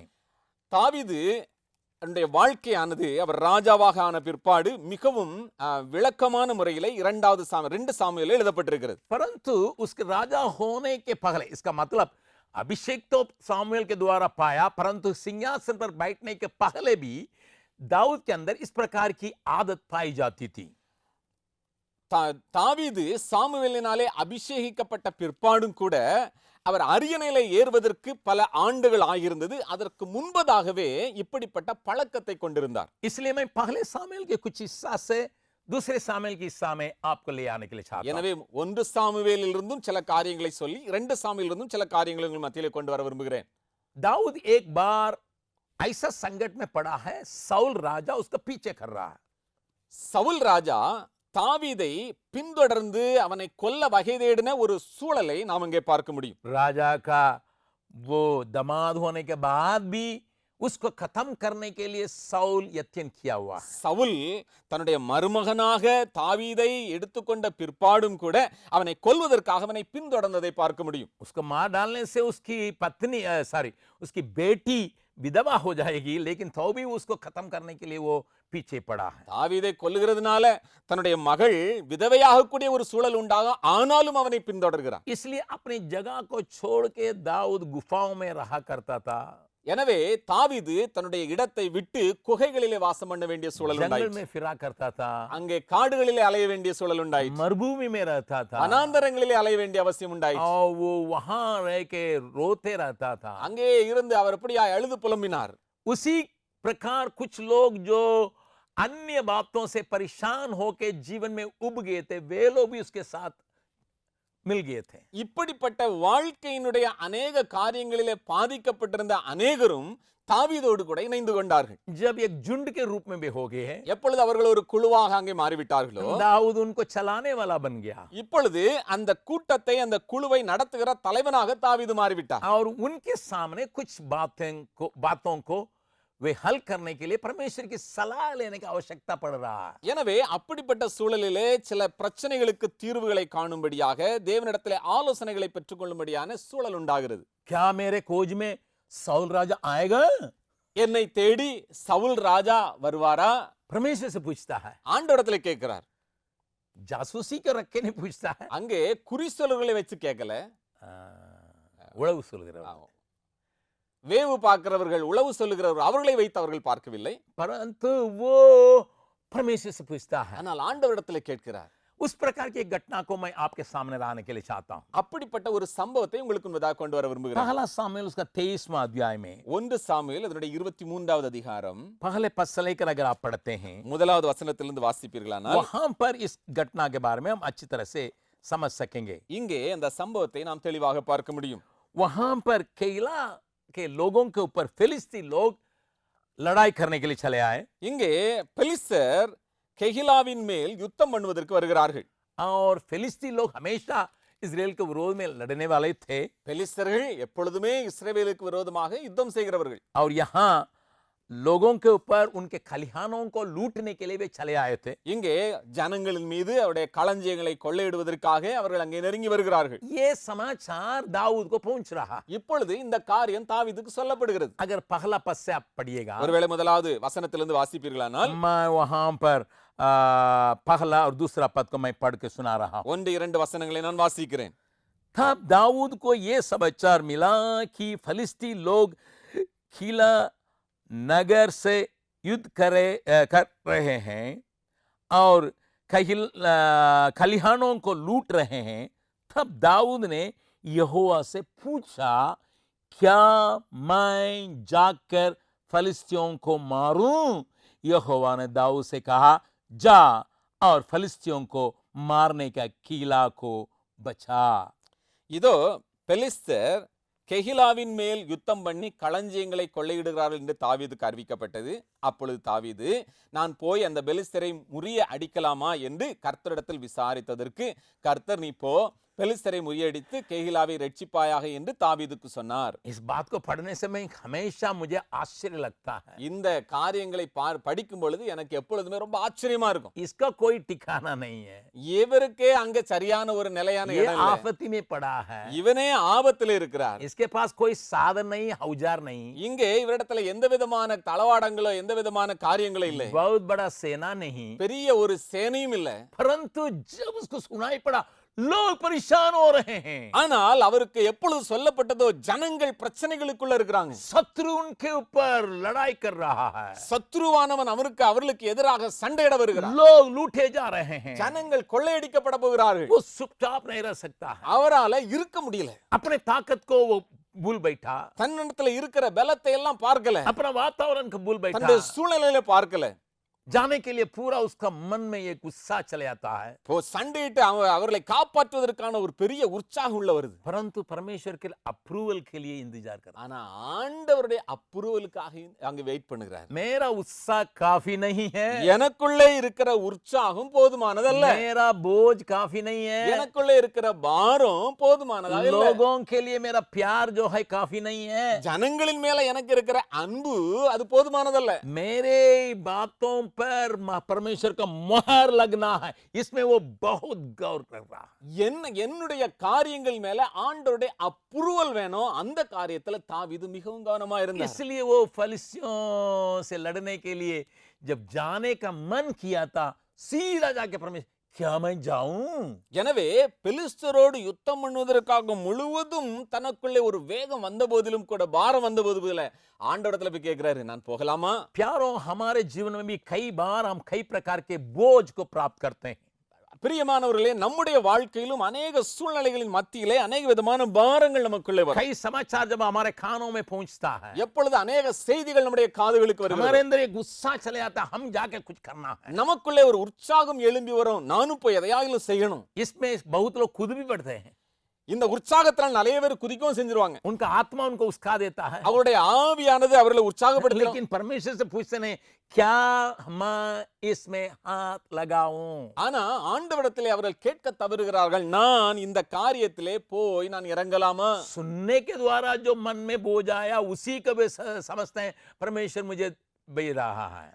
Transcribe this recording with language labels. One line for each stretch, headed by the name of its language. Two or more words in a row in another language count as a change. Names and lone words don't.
Tamil: தாவீது அவருடைய வாழ்க்கையானது அவர் ராஜாவாக ஆன பிற்பாடு மிகவும் விளக்கமான முறையிலே 2 சாமுவேலில் எழுதப்பட்டிருக்கிறது.
Hindi: परंतु उसके राजा होने के पहले, इसका मतलब अभिषेक तो सामुएल के द्वारा पाया, परंतु सिंहासन पर बैठने के पहले भी दाऊद के अंदर इस प्रकार की आदत पाई जाती थी।
Tamil: தாவீது சாமுவேலினாலே அபிஷேகிக்கப்பட்ட பிற்பாடும் கூட அவர் அரியணையிலே ஏறுவதற்கு பல ஆண்டுகள் ஆகியிருந்தது. அதற்கு முன்பதாகவே இப்படிப்பட்ட பழக்கத்தை கொண்டிருந்தார்.
Hindi: इसलिए मैं पहले सामुएल के कुछ हिस्सा से दूसरे सामुएल की हिस्सा में आपको ले आने के लिए चाहता हूं।
Tamil: எனவே 1 சாமுவேலிலிருந்தும் சில காரியங்களை சொல்லி 2 சாமுவேலிலிருந்தும் சில காரியங்களை உங்கள் மத்தியிலே கொண்டு வர விரும்புகிறேன்.
Hindi: दाऊद एक बार ऐसा संकट में पड़ा है, साउल राजा उसका पीछे कर रहा है।
Tamil: சவுல் ராஜா தாவீதை பின்தொடர்ந்து அவனை கொல்ல வகை தேடின ஒரு சூழலை நாம் இங்கே பார்க்க முடியும்.
Hindi: राजा का वो दामाद होने के बाद भी उसको खत्म करने के लिए साउल यत्न किया हुआ।
Tamil: சவுல் தன்னுடைய மருமகனாக தாவீதை எடுத்துக்கொண்ட பிற்பாடும் கூட அவனை கொல்வதற்காக அவனை பின்தொடர்ந்ததை பார்க்க முடியும்.
Hindi: उसको मार डालने से उसकी पत्नी उसकी बेटी विधवा हो जाएगी, लेकिन तो भी उसको खत्म करने के लिए वो पीछे पड़ा है।
Tamil: தாவீதை கொல்லுகிறதுனால தன்னுடைய மகள் விதவையாகக்கூடிய ஒரு சூழல் உண்டாக, ஆனாலும் அவனை பின்தொடர்கிறான்.
Hindi: इसलिए अपनी जगह को छोड़ के दाऊद गुफाओं में रहा करता था।
Tamil: எனவே தாவீது தன்னுடைய இடத்தை விட்டு குகைகளிலே வாசம் பண்ண வேண்டிய சூழல்
Hindi: जंगल
Tamil: உண்டாயிற்று.
Hindi: में फिरा करता था,
Tamil: அங்கே காடுகளிலே அலைய வேண்டிய சூழல் உண்டாயிற்று.
Hindi: मरुभूमि में रहता था,
Tamil: வனாந்தரங்களிலே அலைய வேண்டிய அவசியம் உண்டாயிற்று.
Hindi: और वो वहां रह के रोते रहता था।
Tamil: அங்கே இருந்து அவர் எப்படியாய் அழுது புலம்பினார்.
Hindi: उसी प्रकार कुछ लोग जो अन्य बातों से परेशान होकर जीवन में उब गए थे, वे लोग भी उसके साथ मिल गए थे।
Tamil: இப்படிப்பட்ட வாழ்க்கையினுடைய अनेक காரியங்களிலே பாதிக்கப்பட்டிருந்த अनेகரும் தாவீதோடு கூட இணைந்து கொண்டார்கள்.
Hindi: जब एक झुंड के रूप में भी हो गए हैं,
Tamil: எப்பொழுது அவர்கள் ஒரு குழுவாக அங்கே மாறிவிட்டார்களோ,
Hindi: दाऊद उनको चलाने वाला बन गया
Tamil: இப்பொழுது அந்த கூட்டத்தை அந்த குழுவை நடத்துகிற தலைவனாக தாவீது மாறிவிட்டார்.
Hindi: और उनके सामने कुछ बातों को वे हल करने के लिए परमेश्वर की सलाह लेने की आवश्यकता पड़ रहा है।
Tamil: எனவே அப்படிப்பட்ட சூழலிலே சில பிரச்சனைகளுக்கு தீர்வுகளை காணும்படியாக தேவனிடத்திலே ஆலோசனைகளை பெற்றுக்கொள்ளும்படியான சூழல் உண்டாகிறது.
Hindi: क्या मेरे खोज में साउल राजा आएगा?
Tamil: என்னை தேடி சவுல் ராஜா வருவாரா?
Hindi: परमेश्वर से पूछता है,
Tamil: ஆண்டவரிடத்திலே கேட்கிறார்.
Hindi: जासूसी के रखे नहीं पूछता है,
Tamil: அங்கே குறிசொல்களை வச்சு கேட்கல. உளவு சொல்கிறவர், வேவு பார்க்கிறவர்கள், உளவு சொல்லுகிறவர்கள், அவர்களை வைத்து அவர்கள் பார்க்கவில்லை.
Hindi: परंतु वो परमेश्वर से पूछता है।
Tamil: ஆனால் ஆண்டவரிடத்தில் கேட்கிறார்.
Hindi: उस प्रकार की एक घटना को मैं आपके सामने लाने के लिए चाहता हूं।
Tamil: அப்படிப்பட்ட ஒரு சம்பவத்தை உங்களுக்கு முன்பாக கொண்டு வர விரும்புகிறேன்.
Hindi: पहला सामुएल उसका 23वां अध्याय में
Tamil: 1 சாமுவேல் அதனுடைய 23வது அதிகாரம்
Hindi: पहले पद से लेकर अगर आप पढ़ते हैं,
Tamil: முதலாவது வசனத்திலிருந்து வாசிப்பீர்களானால்
Hindi: वहां पर इस घटना के बारे में हम अच्छी तरह से समझ सकेंगे।
Tamil: இங்கே அந்த சம்பவத்தை நாம் தெளிவாக பார்க்க முடியும்.
Hindi: वहां पर केला के लोगों के ऊपर फिलिस्ती लोग लड़ाई करने के लिए चले आए
Tamil: இங்கே பெலிஸ்தர் கெகிலாவின் மேல் யுத்தம் பண்ணுவதற்கு வருகிறார்கள்.
Hindi: और फिलिस्ती लोग हमेशा इजराइल के विरोध में लड़ने वाले थे।
Tamil: பெலிஸ்தர்கள் எப்பொழுதுமே இஸ்ரவேலுக்கு விரோதமாக யுத்தம் செய்கிறவர்கள்.
Hindi: और यहाँ लोगों के ऊपर उनके खलिहानों को लूटने के लिए वे चले आए थे।
Tamil: இங்கே ஜனங்களின் மீது அவருடைய களஞ்சியங்களை கொள்ளையிடுவதற்காக அவர்கள் அங்கே நெருங்கி வருகிறார்கள்.
Hindi: ये समाचार दाऊद को पहुंच रहा।
Tamil: இப்பொழுது இந்த காரியம் தாவீதுக்கு சொல்லப்படுகிறது.
Hindi: अगर पहला पद से आप पढ़िएगा,
Tamil: ஒருவேளை முதலாவது வசனத்திலிருந்து வாசிப்பீர்களானால்
Hindi: मैं वहां पर पहला और दूसरा पद को मैं पढ़ के सुना रहा हूं।
Tamil: 1-2 वசனங்களை நான் வாசிக்கிறேன்.
Hindi: तब दाऊद को ये समाचार मिला कि फलिस्ती लोग खीला नगर से युद्ध कर रहे हैं और खलिहानों को लूट रहे हैं। तब दाऊद ने यहोवा से पूछा, क्या मैं जाकर फलिस्तियों को मारूं? यहोवा ने दाऊद से कहा, जा और फलिस्तियों को मारने का कीला को बचा।
Tamil: இதோ பெலிஸ்தர் கெகிலாவின் மேல் யுத்தம் பண்ணி களஞ்சியங்களை கொள்ளையிடுகிறார்கள் என்று தாவீதுக்கு அறிவிக்கப்பட்டது. அப்பொழுது தாவீது, நான் போய் அந்த பெலிஸ்தரை முறிய அடிக்கலாமா என்று கர்த்தரிடத்தில் விசாரித்ததற்கு கர்த்தர், நீ போ, பெலிஸ்தரை முறியடித்து கெகிலாவை ரட்சிப்பாயாக என்று தாவீதுக்கு சொன்னார்.
Hindi: इस बात को पढ़ने से मैं हमेशा मुझे आश्चर्य लगता है।
Tamil: இந்த காரியங்களை படிக்கும் பொழுது எனக்கு எப்பொழுதுமே ரொம்ப ஆச்சரியமா இருக்கும்.
Hindi: इसका कोई ठिकाना नहीं है।
Tamil: இவருக்கே அங்க சரியான ஒரு நிலையான
Hindi: ये
Tamil: இடம் இல்லை.
Hindi: आफती में पड़ा है।
Tamil: இவனே ஆபத்தில் இருக்கிறார்.
Hindi: इसके पास कोई साधन नहीं, औजार नहीं,
Tamil: இங்கே இவரிடத்துல எந்த விதமான தளவாடங்களோ எந்த விதமான காரியங்களோ இல்லை.
Hindi: बहुत बड़ा सेना नहीं,
Tamil: பெரிய ஒரு சேனையும் இல்லை.
Hindi: परंतु जब उसको सुनाई पड़ा लोग परेशान हो रहे हैं,
Tamil: ஆனால் அவருக்கு எப்பொழுது சொல்லப்பட்டதோ ஜனங்கள் பிரச்சனைகளுக்குள்ள இருக்கிறாங்க.
Hindi: शत्रु उनके ऊपर लड़ाई कर रहा है,
Tamil: சத்ருவானவன் அவர்களுக்கு எதிராக சண்டையிட வருகிறார்.
Hindi: लोग लूटे जा रहे हैं,
Tamil: ஜனங்கள் கொள்ளையடிக்கப்பட போகிறார்கள்.
Hindi: वो चुपचाप नहीं रह सकता है।
Tamil: அவரால இருக்க முடியல.
Hindi: अपने ताकत को वो भूल बैठा,
Tamil: தன்னிடத்துல இருக்கிற பலத்தை எல்லாம் பார்க்கல,
Hindi: अपना वातावरण को भूल बैठा,
Tamil: தன்னுடைய சூழ்நிலையில பார்க்கல.
Hindi: जाने के लिए पूरा उसका मन में एक उत्साह चले आता है,
Tamil: சண்டையிட்டு அவர்களை காப்பாற்றுவதற்கான ஒரு பெரிய உற்சாகம் உள்ள வருது.
Hindi: परंतु परमेश्वर के अप्रूवल के लिए इंतजार कर रहा है।
Tamil: ஆனா ஆண்டவருடைய அப்ரூவலுக்காக அங்க வெயிட் பண்ணுகிறார்.
Hindi: मेरा उत्साह काफी नहीं है,
Tamil: எனக்குள்ளே இருக்கிற உற்சாகம் போதுமானதல்ல,
Hindi: मेरा बोझ काफी नहीं है,
Tamil: எனக்குள்ளே இருக்கிற பாரம் போதுமானதா இல்ல,
Hindi: लोगों के लिए मेरा प्यार जो है काफी नहीं है,
Tamil: ஜனங்களின் மேல எனக்கு இருக்கிற அன்பு அது போதுமானதல்ல,
Hindi: मेरे बातों पर परमेश्वर का मोहर लगना है, इसमें वो बहुत गौर कर रहा है।
Tamil: என்னுடைய காரியங்கள் மேல ஆண்டவருடைய அப்ரூவல் வேணும். அந்த காரியத்துல தாவீது மிகவும் கவனமா இருந்தார்.
Hindi: इसलिए वो फलिस्तियों से लड़ने के लिए जब जाने का मन किया था, सीधा जाके परमेश्वर, क्या मैं जाऊं?
Tamil: எனவே பெலிஸ்தரோடு யுத்தம் பண்ணுவதற்காக முழுவதும் தனக்குள்ளே ஒரு வேகம் வந்த போதிலும் கூட, பாரம் வந்த போதிலும் ஆண்டவரிடத்துல போய் கேட்கிறாரு, நான் போகலாமா?
Hindi: प्यारों, हमारे जीवन में भी कई बार हम कई प्रकार के बोझ को प्राप्त करते हैं।
Tamil: பிரியமானவர்களே, நம்முடைய வாழ்க்கையிலும் अनेक சூழ்நிலைகளின் மத்தியிலே अनेक விதமான பாரங்கள் நமக்குள்ளே வரும்.
Hindi: कई समाचार जब हमारे कानों में पहुंचता है,
Tamil: எப்பொழுது अनेक செய்திகள் நம்முடைய காதுகளுக்கு
Hindi: हमारे
Tamil: வருகிறது,
Hindi: अंदर एक गुस्सा चले आता है, हम जाके कुछ करना है।
Tamil: நமக்குள்ளே ஒரு உற்சாகம் எழும்பி வரும், நானும் போய் எதையாவது செய்யணும்.
Hindi: इसमें बहुत लोग खुद भी बढ़ते हैं,
Tamil: இந்த உற்சாகத்தினால் நிறைய பேர் குதிக்கவும் செஞ்சிருவாங்க.
Hindi: उनका आत्मा उनको उस्का देता है,
Tamil: அவருடைய ஆவியானது அவர்களை உற்சாகப்படுத்தும்.
Hindi: लेकिन परमेश्वर से पूछते नहीं, क्या मैं इसमें हाथ लगाऊं?
Tamil: ஆனா ஆண்டவரிடத்திலே அவர்கள் கேட்க தவறுகிறார்கள், நான் இந்த காரியத்திலே போய் நான் இறங்கலாமா?
Hindi: सुनने के द्वारा जो मन में बोझ आया उसी को वे समझते हैं परमेश्वर मुझे दे रहा है।